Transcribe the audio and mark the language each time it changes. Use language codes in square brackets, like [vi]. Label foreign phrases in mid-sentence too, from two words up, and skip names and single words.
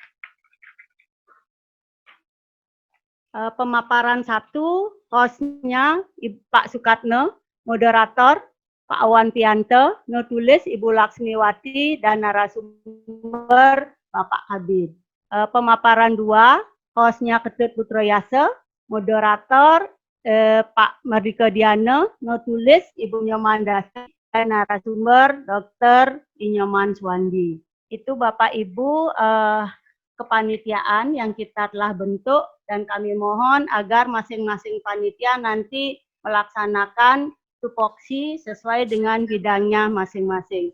[id] Pemaparan 1, hostnya Pak Sukatno, moderator Pak Awan Piante, nutulis Ibu Laksmiwati, dan narasumber Bapak Kabid. Pemaparan 2, hostnya Ketut Putroyase, moderator Pak Mardika Diana, nutulis Ibu Nyoman Dasi, dan narasumber Dr. Inyoman Swandi. Itu Bapak Ibu kepanitiaan yang kita telah bentuk, dan kami mohon agar masing-masing panitia nanti melaksanakan tupoksi sesuai dengan bidangnya masing-masing.